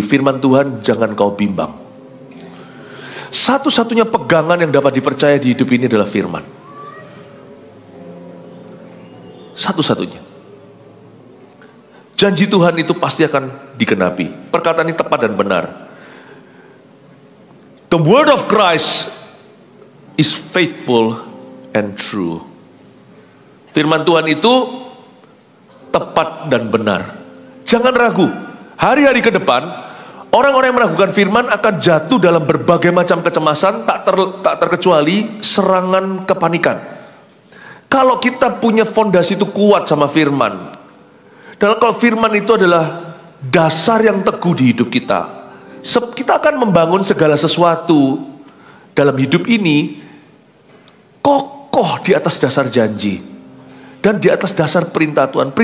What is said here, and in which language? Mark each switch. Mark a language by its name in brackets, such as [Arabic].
[Indonesian] Firman Tuhan jangan kau bimbang. Satu-satunya pegangan yang dapat dipercaya di hidup ini adalah firman. Satu-satunya. Janji Tuhan itu pasti akan digenapi. Perkataan ini tepat dan benar. [English] The word of Christ is faithful and true. [Indonesian] Firman Tuhan itu tepat dan benar. Jangan ragu. Hari-hari ke depan, orang-orang yang meragukan firman akan jatuh dalam berbagai macam kecemasan, tak terkecuali serangan kepanikan. Kalau kita punya fondasi itu kuat sama firman, dan kalau firman itu adalah dasar yang teguh di hidup kita, kita akan membangun segala sesuatu dalam hidup ini kokoh di atas dasar janji dan di atas dasar perintah Tuhan.